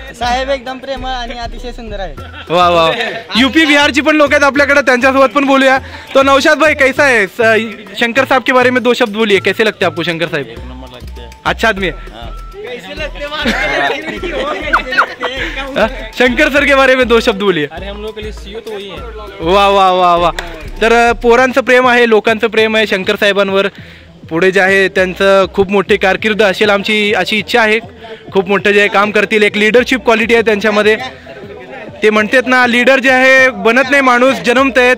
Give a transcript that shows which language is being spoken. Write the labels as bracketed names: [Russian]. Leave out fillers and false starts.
[Marathi] साहेब एकदम प्रेमळ आणि अतिशय सुंदर आहे। वाह वाह, UP बिहारची पण लोक आहेत आपल्याकडे, त्यांच्यासोबत पण बोलूया। [Hindi] तो नौशाद भाई, कैसा है? शंकर साहब के बारे में 2 शब्द बोलिए, कैसे लगते हैं आपको शंकर साहब? अच्छा आदमी है। शंकर सर के बारे में 2 शब्द बोलिए। अरे हम लोग के लिए सीओ तो वही है। वाह वाह वाह वाह। [Marathi] तर पोरांचं प्रेम आहे, लोकांचं प्रेम आहे शंकर साहेबांवर। पुढे जे आहे त्यांचं खूप मोठी कारकीर्द असेल, आमची अशी इच्छा आहे। खूप मोठं जे काम करतील, एक लीडरशिप क्वालिटी आहे त्यांच्यामध्ये। ते म्हणतात ना, लीडर जे आहे बनत नाही माणूस, जन्मतंय।